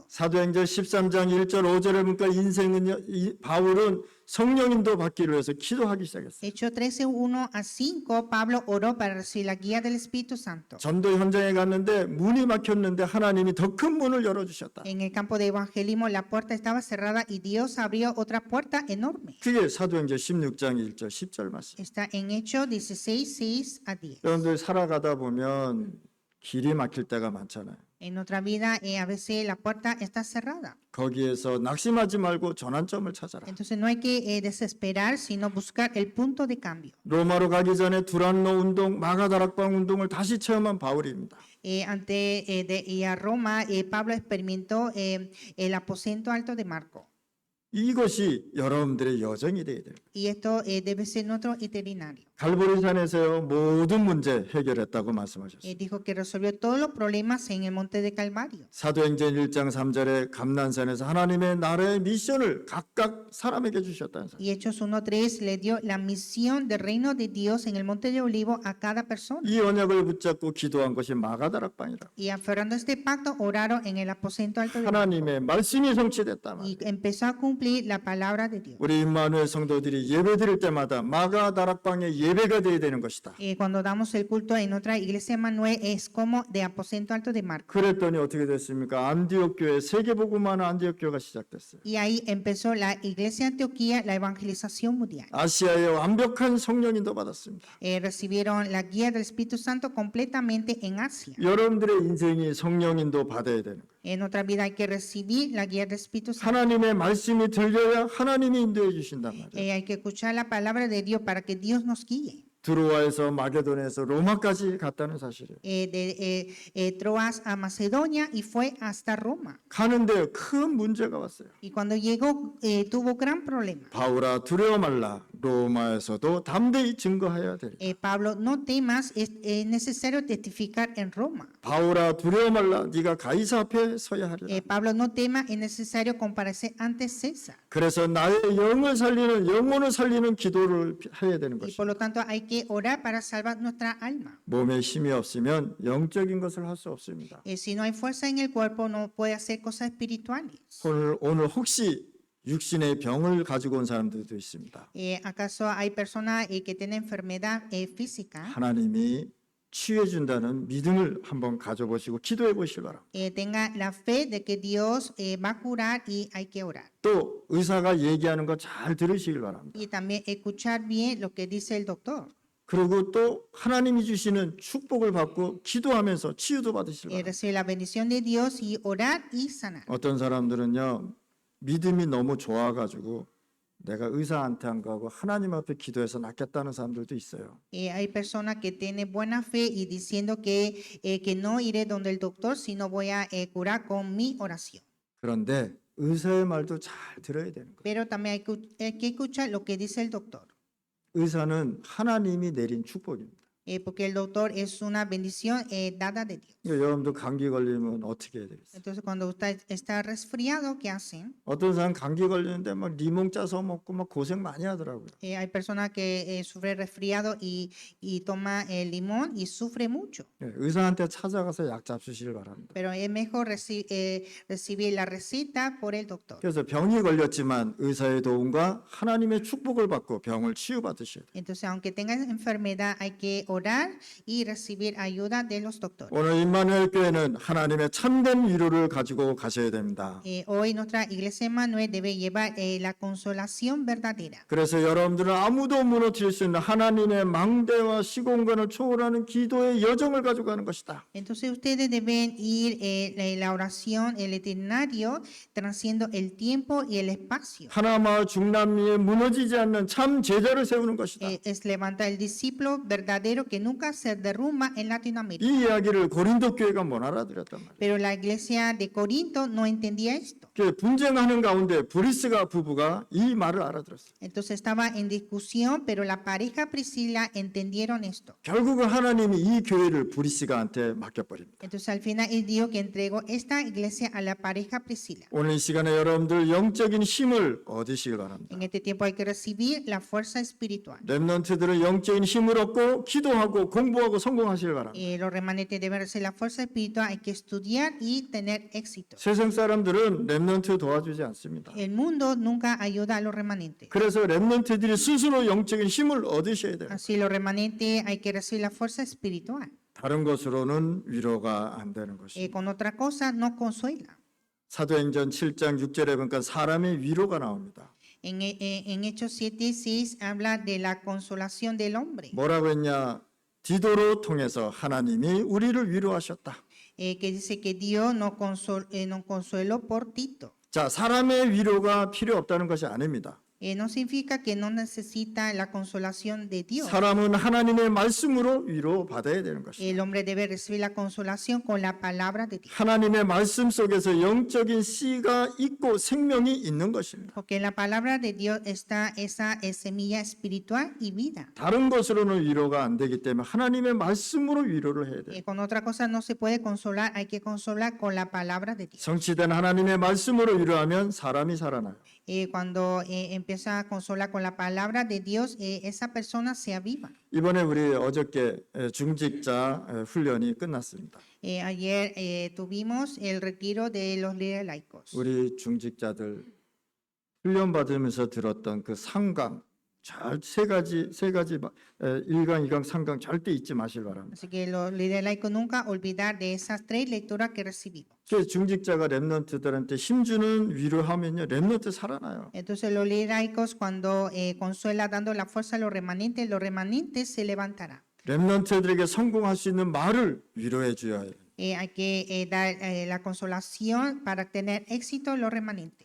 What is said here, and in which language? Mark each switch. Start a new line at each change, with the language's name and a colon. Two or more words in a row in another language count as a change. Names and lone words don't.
Korean: 사도행전 13장 1절 5절을 보니까 바울은 성령인도 받기를 위해서 기도하기 시작했어요.
Spanish: Hechos 13, 1 a 5, Pablo oró para recibir la guía del Espíritu Santo.
Korean: 전도 현장에 갔는데 문이 막혔는데 하나님이 더 큰 문을 열어주셨다.
Spanish: En el campo de evangelismo la puerta estaba cerrada y Dios abrió otra puerta enorme.
Korean: 그게 사도행전 16장 1절 10절 말씀.
Spanish: Está en Hechos 16, 6 a 10.
Korean: 여러분들 살아가다 보면 길이 막힐 때가 많잖아요.
Spanish: En nuestra vida a veces la puerta está cerrada.
Korean: 거기에서 낙심하지 말고 전환점을 찾아라.
Spanish: Entonces no hay que desesperar, sino buscar el punto de cambio.
Korean: 로마로 가기 전에 두란노 운동, 마가다락방 운동을 다시 체험한 바울입니다.
Spanish: Antes de ir a Roma, Pablo experimentó el aposento alto de Marco.
Korean: 이것이 여러분들의 여정이 되어야 돼요.
Spanish: Y esto debe ser nuestro itinerario.
Korean: 갈보리산에서요 모든 문제 해결했다고 말씀하셨어요.
Spanish: Dijo que resolvió todos los problemas en el monte de Calvario.
Korean: 사도행전 1장 3절에 감난산에서 하나님의 나라의 미션을 각각 사람에게 주셨다는 사실.
Spanish: Y Hechos 1:3 le dio la misión del reino de Dios en el monte de Olivo a cada persona.
Korean: 이 언약을 붙잡고 기도한 것이 마가다락방이라.
Spanish: Y aferrando este pacto oraron en el aposento alto de Marco.
Korean: 하나님의 말씀이 성취됐다 말이에요.
Spanish: Y empezó a cumplir la palabra de Dios.
Korean: 우리 임마누엘 성도들이 예배드릴 때마다 마가다락방의 예배가 되어야 되는 것이다.
Spanish: Cuando damos el culto en nuestra iglesia Manuel es como de aposento alto de Marco.
Korean: 그랬더니 어떻게 됐습니까? 안디옥 교회 세계복음화는 안디옥 교회가 시작됐어요.
Spanish: Y ahí empezó la iglesia de Antioquía, la evangelización mundial.
Korean: 아시아에 완벽한 성령인도 받았습니다.
Spanish: Recibieron la guía del Espíritu Santo completamente en Asia.
Korean: 여러분들의 인생이 성령인도 받아야 되는 거예요.
Spanish: En nuestra vida hay que recibir la guía del Espíritu Santo.
Korean: 하나님의 말씀이 들려야 하나님이 인도해 주신단 말이에요.
Spanish: Hay que escuchar la palabra de Dios para que Dios nos guíe.
Korean: 드로아에서 마게도냐에서 로마까지 갔다는 사실이에요.
Spanish: De Troas a Macedonia y fue hasta Roma.
Korean: 가는데 큰 문제가 왔어요.
Spanish: Y cuando llegó tuvo gran problema.
Korean: 바울아 두려워 말라. 로마에서도 담대히 증거해야 되리라.
Spanish: Pablo, no temas, es necesario testificar en Roma.
Korean: 바울아 두려워 말라. 네가 가이사 앞에 서야 하리라.
Spanish: Pablo, no temas, es necesario comparecer ante César.
Korean: 그래서 나의 영을 살리는 영혼을 살리는 기도를 해야 되는
Spanish: Y
Korean: 것이죠.
Spanish: por lo tanto hay que orar para salvar nuestra alma.
Korean: 몸에 힘이 없으면 영적인 것을 할 수 없습니다.
Spanish: Si no hay fuerza en el cuerpo, no puede hacer cosas espirituales.
Korean: 오늘 혹시 육신의 병을 가지고 온 사람들도 있습니다.
Spanish: ¿Acaso hay personas que tienen enfermedad física?
Korean: 하나님이 치유해 준다는 믿음을 한번 가져보시고 기도해 보시기 바랍니다.
Spanish: Tenga la fe de que Dios va a curar y hay que orar.
Korean: 또 의사가 얘기하는 거 잘 들으시길 바랍니다.
Spanish: Y también escuchar bien lo que dice el doctor.
Korean: 그리고 또 하나님이 주시는 축복을 받고 기도하면서 치유도 받으시길 바랍니다.
Spanish: Recibir la bendición de Dios y orar y sanar.
Korean: 어떤 사람들은요 믿음이 너무 좋아가지고 내가 의사한테 안 가고 하나님 앞에 기도해서 낫겠다는 사람들도 있어요.
Spanish: Hay personas que tienen buena fe y diciendo que no iré donde el doctor, sino voy a curar con mi oración.
Korean: 그런데 의사의 말도 잘 들어야 되는 거예요.
Spanish: Pero también hay que escuchar lo que dice el doctor.
Korean: 의사는 하나님이 내린 축복입니다.
Spanish: Porque el doctor es una bendición dada de Dios.
Korean: 그러니까 여러분도 감기 걸리면 어떻게 해야 되겠어요?
Spanish: Entonces, cuando usted está resfriado, ¿qué hacen?
Korean: 어떤 사람 감기 걸리는데 막 리몽 짜서 먹고 막 고생 많이 하더라고요.
Spanish: Hay personas que sufren resfriado y toma limón y sufre mucho.
Korean: 예, 의사한테 찾아가서 약 잡수시길 바랍니다.
Spanish: Pero es mejor recibir la receta por el doctor.
Korean: 그래서 병이 걸렸지만 의사의 도움과 하나님의 축복을 받고 병을 치유받으셔야 돼요.
Spanish: Entonces, aunque tengan enfermedad, hay que orar y recibir ayuda de los doctores.
Korean: 오늘 임마누엘 교회는 하나님의 참된 위로를 가지고 가셔야 됩니다.
Spanish: Hoy nuestra iglesia Emmanuel debe llevar la consolación verdadera.
Korean: 그래서 여러분들은 아무도 무너뜨릴 수 있는 하나님의 망대와 시공간을 초월하는 기도의 여정을 가지고 가는 것이다.
Spanish: Entonces ustedes deben ir la oración, el eternario, transciendo el tiempo y el espacio.
Korean: 하나마을 중남미에 무너지지 않는 참 제자를 세우는 것이다.
Spanish: Es levantar el discípulo verdadero que nunca se derrumba en Latinoamérica.
Korean: 이 이야기를 고린도 교회가 못 알아들었단 말이에요.
Spanish: Pero la iglesia de Corinto no entendía esto.
Korean: 그 분쟁하는 가운데 브리스가 부부가 이 말을 알아들었어요.
Spanish: Entonces estaba en discusión, pero la pareja Priscila entendieron esto.
Korean: 결국은 하나님이 이 교회를 브리스가한테 맡겨버립니다.
Spanish: Entonces al final él dijo que entregó esta iglesia a la pareja Priscila.
Korean: 오늘 이 시간에 여러분들 영적인 힘을 얻으시길 바랍니다.
Spanish: En este tiempo hay que recibir la fuerza espiritual.
Korean: 렘넌트들은 영적인 힘을 얻고 기도하고 공부하고 성공하시길 바랍니다.
Spanish: Los remanentes deben recibir la fuerza espiritual, hay que estudiar y tener éxito.
Korean: 세상 사람들은 렘넌트 도와주지 않습니다.
Spanish: El mundo nunca ayuda a los remanentes.
Korean: 그래서 렘넌트들이 스스로 영적인 힘을 얻으셔야 돼요.
Spanish: Así los remanentes hay que recibir la fuerza espiritual.
Korean: 다른 것으로는 위로가 안 되는 것입니다.
Spanish: Con otra cosa no consuela.
Korean: 사도행전 7장 6절에 보니까 사람의 위로가 나옵니다.
Spanish: En Hechos 7:6 habla de la consolación del hombre.
Korean: 뭐라고 했냐? 디도로 통해서 하나님이 우리를 위로하셨다.
Spanish: Que dice que Dios nos consueló por Tito.
Korean: 자, 사람의 위로가 필요 없다는 것이 아닙니다.
Spanish: No significa que no necesita la consolación de Dios.
Korean: 사람은 하나님의 말씀으로 위로 받아야 되는 것입니다.
Spanish: El hombre debe recibir la consolación con la palabra de Dios.
Korean: 하나님의 말씀 속에서 영적인 씨가 있고 생명이 있는 것입니다.
Spanish: Porque en la palabra de Dios está esa semilla espiritual y vida.
Korean: 다른 것으로는 위로가 안 되기 때문에 하나님의 말씀으로 위로를 해야 돼요.
Spanish: Con otra cosa no se puede consolar, hay que consolar con la palabra de Dios.
Korean: 성취된 하나님의 말씀으로 위로하면 사람이 살아나요.
Spanish: Cuando empieza a consolar con la palabra de Dios, esa persona se aviva.
Korean: 이번에 우리 어저께 중직자 훈련이 끝났습니다.
Spanish: Ayer tuvimos el retiro de los líderes laicos.
Korean: 우리 중직자들 훈련 받으면서 들었던 그 상강, 세 가지 일강, 이강, 삼강 절대 잊지 마실 바랍니다.
Spanish: Así que los líderes laicos nunca olvidar de esas 3 lecturas que recibimos.
Korean: 그 중직자가 렘넌트들한테 힘주는 위로하면요, 렘넌트 살아나요.
Spanish: Entonces los líderes laicos cuando consuela dando la fuerza a los remanentes se levantarán.
Korean: 렘넌트들에게 성공할 수 있는 말을 위로해 줘야 해요.
Spanish: Hay que dar la consolación para tener éxito los remanentes.